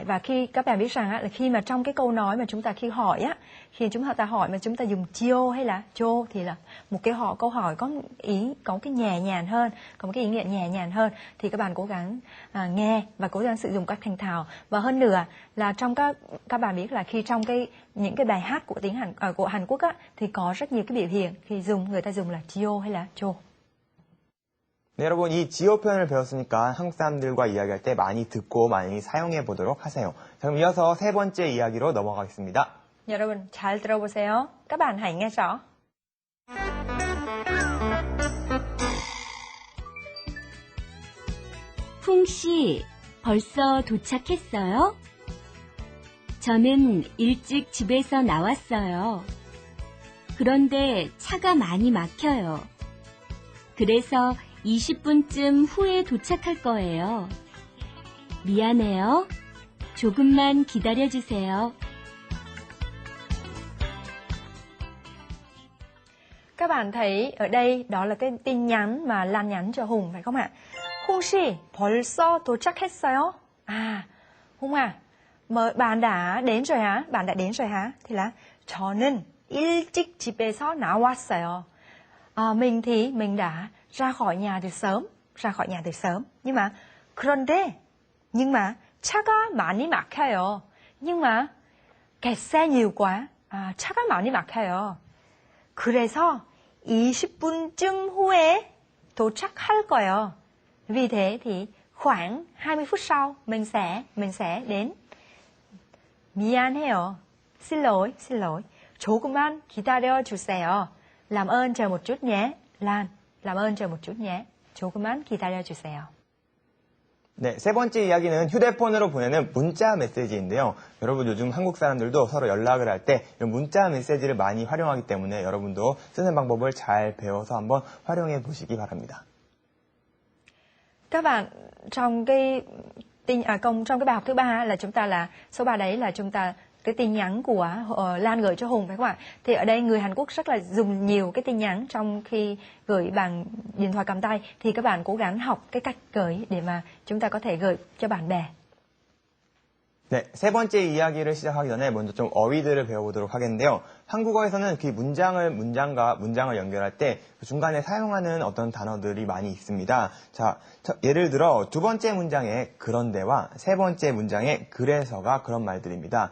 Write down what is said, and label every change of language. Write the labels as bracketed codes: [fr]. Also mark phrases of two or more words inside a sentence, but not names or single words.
[vi] Và khi các bạn biết rằng á, là khi mà trong cái câu nói mà chúng ta khi hỏi á, khi chúng ta hỏi mà chúng ta dùng chiêu hay là chô thì là một cái câu hỏi có cái nhẹ nhàng hơn, có một cái ý nghĩa nhẹ nhàng hơn, thì các bạn cố gắng nghe và cố gắng sử dụng các thành thạo. Và hơn nữa là trong các bạn biết là khi trong những cái bài hát của của Hàn Quốc á, thì có rất nhiều cái biểu hiện khi người ta dùng là chiêu hay là chô. [ko] 네, 여러분 이 지요 표현을 배웠으니까 한국 사람들과 이야기할 때 많이 듣고 많이 사용해 보도록 하세요. 자, 그럼 이어서 세 번째 이야기로 넘어가겠습니다. 여러분 잘 들어보세요. [vi] các bạn hãy nghe rõ. [ko] 풍 씨, 벌써 도착했어요? 저는 일찍 집에서 나왔어요. 그런데 차가 많이 막혀요. 그래서 20분쯤 후에 도착할 거예요. 미안해요. 조금만 기다려주세요. [vi] Các bạn thấy ở đây đó là cái tin nhắn mà Lan nhắn cho Hùng phải không ạ? [ko] Hùng 씨, 벌써 도착했어요? [vi] Hùng bạn đã đến rồi hả? Bạn đã đến rồi hả? Thì là [ko] 저는 일찍 집에서 나왔어요. [vi] Mình đã ra khỏi nhà từ sớm. Nhưng mà [ko] 차가 많이 막혀요. [vi] Nhưng mà kẹt xe nhiều quá. [ko] 차가 많이 막혀요. 그래서 20분쯤 후에 도착할 거예요. [vi] Vì thế thì khoảng 20 phút sau mình sẽ đến. [ko] 미안해요. [vi] Xin lỗi. [ko] 조금만 기다려 주세요. [vi] Làm ơn chờ một chút nhé. Lan, làm ơn chờ một chút nhé. [ko] 조금만 기다려 주세요. 네, 세 번째 이야기는 휴대폰으로 보내는 문자 메시지인데요. 여러분 요즘 한국 사람들도 서로 연락을 할 때 이런 문자 메시지를 많이 활용하기 때문에 여러분도 쓰는 방법을 잘 배워서 한번 활용해 보시기 바랍니다. [vi] Các bạn trong cái bài học thứ 3 là chúng ta là số 3 đấy là chúng ta cái tin nhắn của Lan gửi cho Hùng phải không ạ? Thì ở đây người Hàn Quốc rất là dùng nhiều cái tin nhắn trong khi gửi bằng điện thoại cầm tay, thì các bạn cố gắng học cái cách gửi để mà chúng ta có thể gửi cho bạn bè. [ko] 네, 세 번째 이야기를 시작하기 전에 먼저 좀 어휘들을 배워보도록 하겠는데요. 한국어에서는 그 문장을 연결할 때 중간에 사용하는 어떤 단어들이 많이 있습니다. 자, 예를 들어 두 번째 문장에 그런데와 세 번째 문장에 그래서가 그런 말들입니다.